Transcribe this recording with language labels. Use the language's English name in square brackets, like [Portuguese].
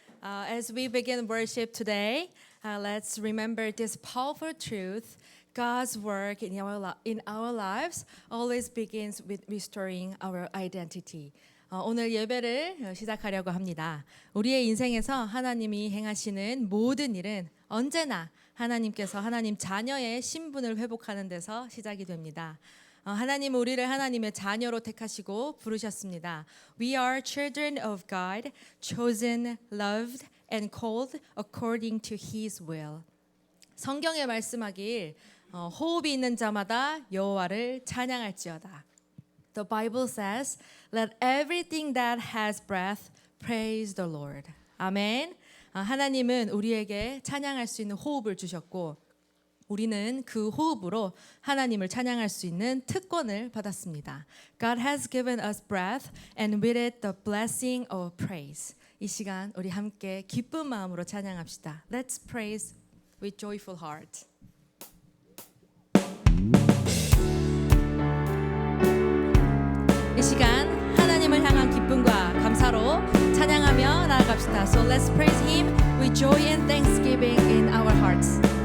[English] As we begin worship today, let's remember this powerful truth. God's work in our lives always begins with restoring our identity. [Korean] 오늘 예배를 시작하려고 합니다. 우리의 인생에서 하나님이 행하시는 모든 일은 언제나 하나님께서 하나님 자녀의 신분을 회복하는 데서 시작이 됩니다. 하나님은 우리를 하나님의 자녀로 택하시고 부르셨습니다. [English] We are children of God, chosen, loved, and called according to His will. [Korean] 성경에 말씀하길 호흡이 있는 자마다 여호와를 찬양할지어다. [English] The Bible says, "Let everything that has breath praise the Lord." [Korean] 아멘. 하나님은 우리에게 찬양할 수 있는 호흡을 주셨고 우리는 그 호흡으로 하나님을 찬양할 수 있는 특권을 받았습니다. [English] God has given us breath and with it the blessing of praise. [Korean] 이 시간 우리 함께 기쁜 마음으로 찬양합시다. [English] Let's praise with joyful heart. [Korean] 이 시간 하나님을 향한 기쁨과 감사로 찬양하며 나아갑시다. [English] So let's praise Him with joy and thanksgiving in our hearts.